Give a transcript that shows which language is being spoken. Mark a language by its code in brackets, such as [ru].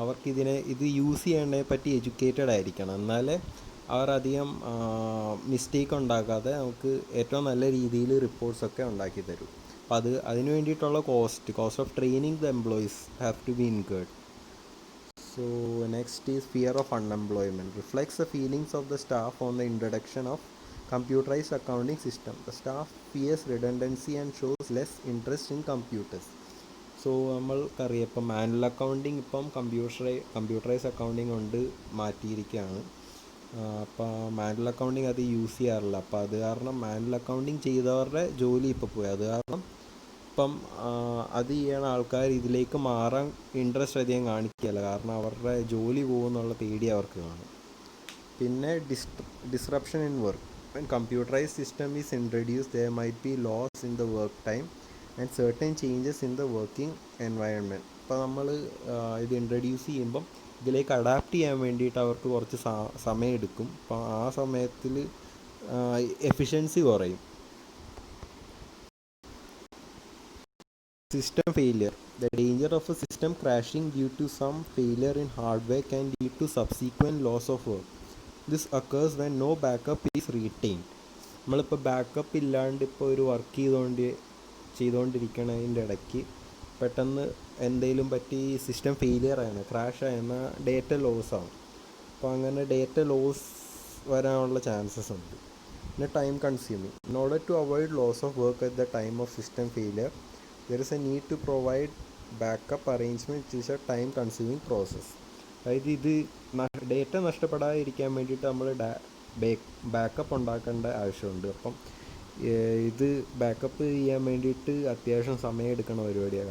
[ml] അവർക്ക് ഇത് യൂസ് ചെയ്യേണ്ടതിനെ പറ്റി എഡ്യൂക്കേറ്റഡ് ആയിരിക്കണം. എന്നാലേ അവർ അധികം മിസ്റ്റേക്ക് ഉണ്ടാക്കാതെ നമുക്ക് ഏറ്റവും നല്ല രീതിയിൽ റിപ്പോർട്ട്സൊക്കെ ഉണ്ടാക്കി തരും. അപ്പോൾ അതിന് വേണ്ടിയിട്ടുള്ള [en] Cost of training the employees have to be incurred. So next is fear of unemployment. Reflects the feelings of the staff on the introduction of computerized accounting system. The staff fears redundancy and shows less interest in computers. [ml] So നമ്മൾക്കറിയാം ഇപ്പം manual accounting ഇപ്പം computerise accounting കൊണ്ട് മാറ്റിയിരിക്കുകയാണ്. അപ്പോൾ manual accounting അത് use ചെയ്യാറില്ല. അപ്പോൾ അത് കാരണം മാനുവൽ അക്കൗണ്ടിങ് ചെയ്തവരുടെ ജോലി ഇപ്പോൾ പോയി. അത് കാരണം ഇപ്പം അത് ചെയ്യണ ആൾക്കാർ ഇതിലേക്ക് മാറാൻ ഇൻട്രസ്റ്റ് അധികം കാണിക്കുകയില്ല. കാരണം അവരുടെ ജോലി പോകുമെന്നുള്ള പേടി അവർക്ക് കാണും. [en] പിന്നെ disruption in work. When computerized system is introduced, there might be loss in the work time and certain changes in the working environment. [ml] ഇപ്പോൾ നമ്മൾ ഇത് ഇൻട്രൊഡ്യൂസ് ചെയ്യുമ്പം ഇതിലേക്ക് അഡാപ്റ്റ് ചെയ്യാൻ വേണ്ടിയിട്ട് അവർക്ക് കുറച്ച് സമയം എടുക്കും. അപ്പോൾ ആ സമയത്തിൽ എഫിഷ്യൻസി കുറയും. [en] System failure. The danger of a system crashing due to some failure in hardware can lead to subsequent loss of work. This occurs when no backup is retained. [ml] നമ്മളിപ്പോൾ ബാക്കപ്പ് ഇല്ലാണ്ട് ഇപ്പോൾ ഒരു വർക്ക് ചെയ്തുകൊണ്ടിരിക്കണതിൻ്റെ ഇടയ്ക്ക് പെട്ടെന്ന് എന്തെങ്കിലും പറ്റി system failure ആണ്, crash ആയെന്ന data loss ആവും. അപ്പോൾ അങ്ങനെ ഡേറ്റ ലോസ് വരാനുള്ള ചാൻസസ് ഉണ്ട്. [en] പിന്നെ time consuming. In order to avoid loss of work at the time of system failure, there is a need to provide backup arrangement which is a time consuming process. [ml] അതായത് ഇത് data നഷ്ടപ്പെടാതിരിക്കാൻ വേണ്ടിയിട്ട് നമ്മൾ backup ഉണ്ടാക്കേണ്ട ആവശ്യമുണ്ട്. അപ്പം ഇത് backup ചെയ്യാൻ വേണ്ടിയിട്ട് അത്യാവശ്യം സമയം എടുക്കണ പരിപാടിയാണ്.